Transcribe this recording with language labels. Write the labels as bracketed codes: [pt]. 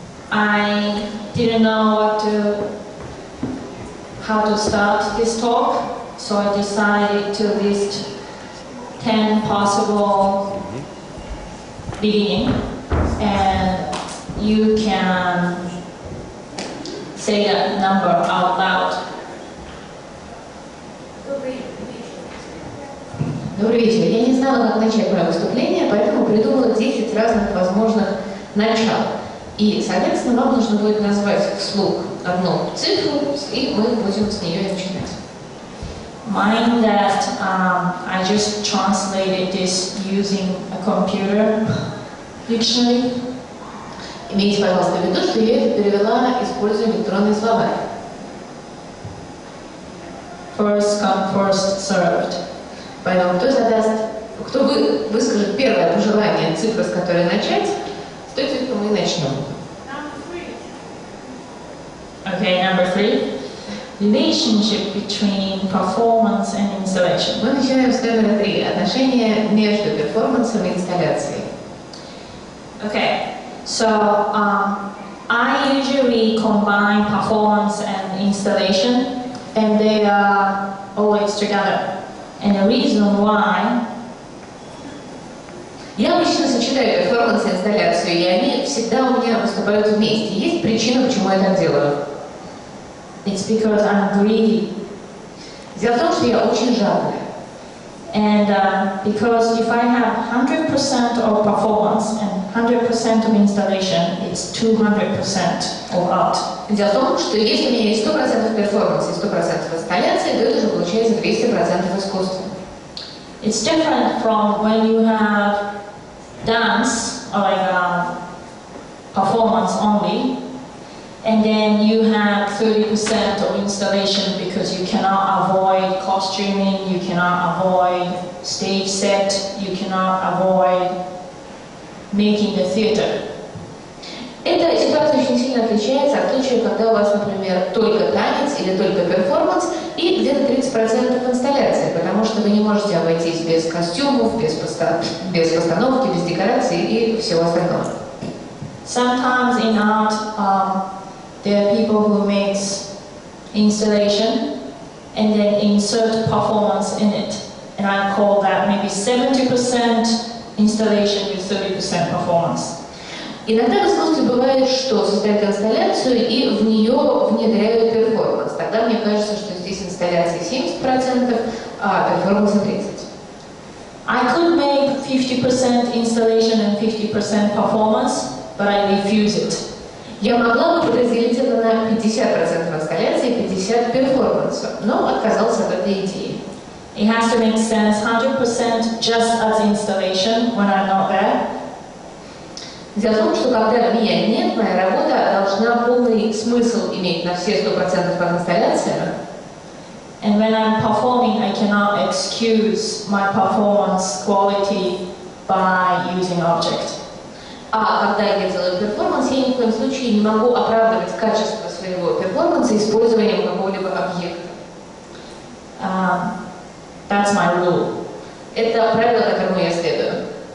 [en] I didn't know how to start this talk, so I decided to list 10 possible beginning, and you can say that number out loud. [ru] Добрый вечер. Я не знала, как начать мое выступление, поэтому придумала 10 разных возможных начал. И, соответственно, вам нужно будет назвать вслух одну цифру, и мы будем с нее начинать. [en] Mind that I just translated this using a computer dictionary. [ru] Имейте, пожалуйста, в виду, что я это перевела, используя электронный словарь. [en] First come, first served. [ru] Поэтому кто выскажет первое пожелание, цифру, с которой начать, с той цифры мы и начнем. [en] Okay, number 3. Relationship between performance and installation. [ru] Мы начинаем с номера 3. Отношения между перформансом и инсталляцией. [en] Okay, so I usually combine performance and installation, and they are always together. And the reason why. [ru] Я обычно сочетаю перформанс и инсталляцию, и они всегда у меня выступают вместе. Есть причина, почему я так делаю. [en] It's because I'm greedy. [ru] Дело в том, что я очень жадная. [en] And because if I have 100% of performance and 100% of installation, it's 200% of art. [ru] Дело в том, что если у меня есть 100% перформанса и 100% инсталляции, то это уже получается 200% искусства. [en] It's different from when you have dance or like performance only, and then you have 30% of installation because you cannot avoid costuming, you cannot avoid stage set, you cannot avoid making the theater. [ru] Эта ситуация очень сильно отличается от случая, когда у вас, например, только танец или только перформанс и где-то 30% инсталляции, потому что вы не можете обойтись без костюмов, без постановки, без декораций и всего остального. [en] Sometimes in art, there are people who makes installation and then insert performance in it, and I call that maybe 70% installation with 30% performance. [ru] Иногда в искусстве бывает, что создают инсталляцию и в нее внедряют перформанс. Тогда мне кажется, что здесь инсталляции 70%, а перформанса 30%. [en] I could make 50% installation and 50% performance, but I refuse it. [ru] Я могла бы подразделить это на 50% инсталляции и 50% перформанса, но отказался от этой идеи. [en] It has to make sense 100% just as installation when I'm not there. [ru] Дело в том, что когда меня нет, моя работа должна полный смысл иметь на все 100% как инсталляция. [en] And when I'm performing, I cannot excuse my performance quality by using object. [ru] А когда я делаю перформанс, я ни в коем случае не могу оправдывать качество своего перформанса использованием какого-либо объекта. [en] That's my rule. [ru] Это правило, которому я следую.